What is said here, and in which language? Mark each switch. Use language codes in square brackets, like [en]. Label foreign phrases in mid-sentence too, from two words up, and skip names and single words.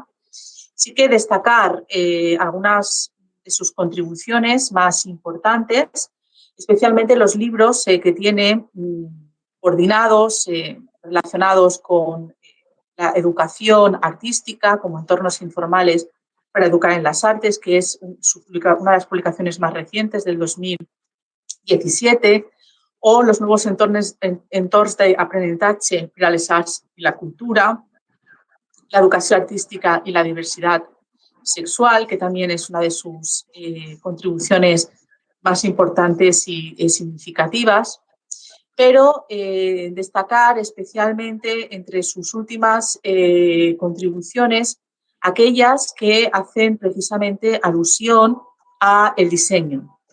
[es] Sí que destacar algunas de sus contribuciones más importantes, especialmente los libros que tiene coordinados, relacionados con la educación artística como entornos informales para educar en las artes, que es una de las publicaciones más recientes del 2017, o los nuevos entornos [ca] d'aprenentatge per a les arts i la cultura, [es] la educación artística y la diversidad sexual, que también es una de sus contribuciones más importantes y significativas. Pero destacar especialmente entre sus últimas contribuciones aquellas que hacen precisamente alusión al diseño.